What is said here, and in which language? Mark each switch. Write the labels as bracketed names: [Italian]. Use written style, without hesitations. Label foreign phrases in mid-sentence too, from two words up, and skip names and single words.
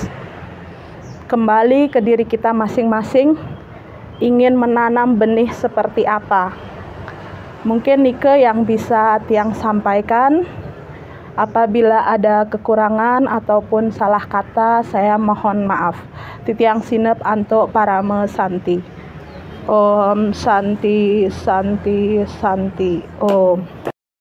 [Indonesian] Kembali ke diri kita masing-masing, ingin menanam benih seperti apa? Mungkin Nike yang bisa Tiang sampaikan. Apabila ada kekurangan ataupun salah kata, saya mohon maaf. [Balinese] Titiang sinep anto parame santi. [Sanskrit] Om Santi Santi Santi Om.